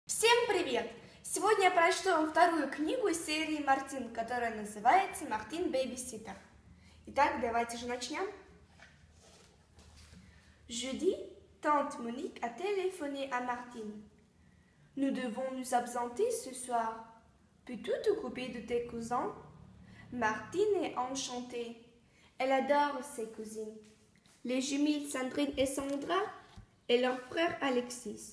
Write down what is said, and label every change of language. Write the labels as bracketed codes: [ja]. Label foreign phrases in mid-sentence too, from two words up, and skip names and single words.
[ru] Всем привет! Сегодня я прочту вам вторую книгу из серии Мартин, которая называется «Мартин Бэйбиситер». Итак, давайте же начнем. [fr] Jeudi, tante Monique a téléphoné à Martine. Nous devons nous absenter ce soir. Peux-tu t'occuper de tes cousins? Martine est enchantée. Elle adore ses cousines, les jumelles Sandrine et Sandra et leur frère Alexis.